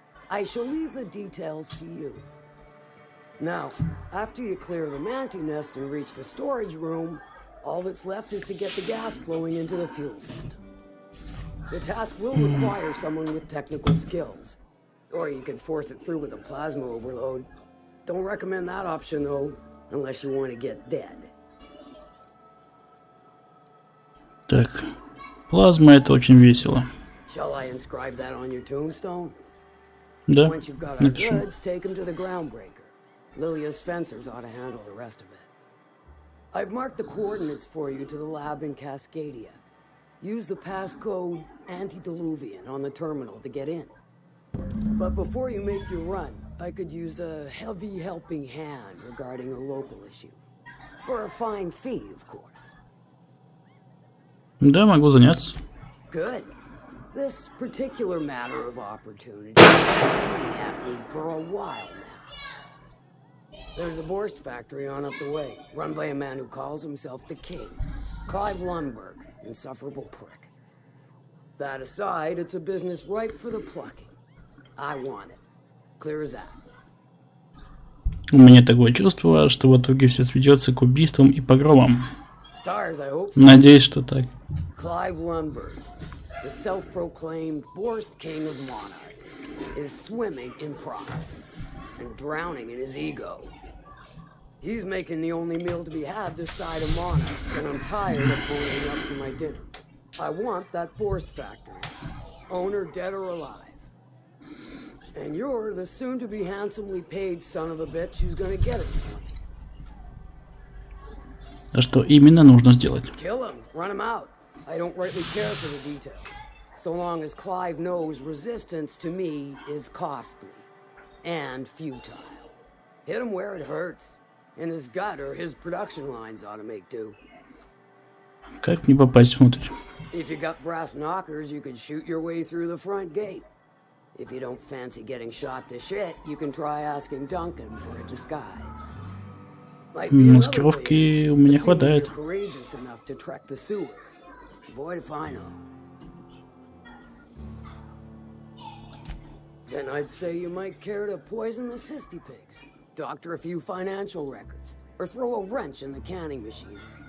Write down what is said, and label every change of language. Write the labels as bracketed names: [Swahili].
[English] I shall leave the details to you. Now, after you clear the mantis nest and reach the storage room, all that's left is to get the gas flowing into the fuel system. The task will require someone with technical skills, or you can force it through with a plasma overload. Don't recommend that option, though, unless you want to get dead. [Russian] Так, плазма — это очень весело. [English] Shall I inscribe that on your tombstone? [Russian] Да, [English] Once you've got our [Russian] напишу. [English] goods, take them to the groundbreaker. Lilia's fencers ought to handle the rest of it. I've marked the coordinates for you to the lab in Cascadia. Use the passcode Antediluvian on the terminal to get in. But before you make your run, I could use a heavy helping hand regarding a local issue. For a fine fee, of course. [Russian] Да, могу заняться. [English] Good. This particular matter of opportunity has been at me for a while now. There's a Borst factory on up the way, run by a man who calls himself the King. Clive Lundberg, insufferable prick. That aside, it's a business ripe for the plucking. I want it. Clear as that. [Russian] У меня такое чувство, что в итоге все сведется к убийствам и погромам. [English] Stars, I hope so. [Russian] Надеюсь, что так. [English] Clive Lundberg, the self-proclaimed Borst King of Monarch, is swimming in pride and drowning in his ego. He's making the only meal to be had this side of Monarch, and I'm tired of boiling up for my dinner. I want that Borst factory, owner dead or alive. And you're the soon-to-be handsomely paid son of a bitch who's gonna get it for me. [Russian] А что именно нужно сделать? [English] Kill him, run him out. I don't rightly care for the details, so long as Clive knows resistance to me is costly and futile. Hit him where it hurts. In his gut, or his production lines ought to make do. [Russian] Как мне попасть внутрь? [English] If you got brass knockers, you could shoot your way through the front gate. If you don't fancy getting shot to shit, you can try asking Duncan for a disguise. [Russian] Маскировки у меня хватает. [English] Courageous enough to trek the sewers. Avoid if I know. Then I'd say you might care to poison the cysty pigs, doctor a few financial records, or throw a wrench in the canning machinery.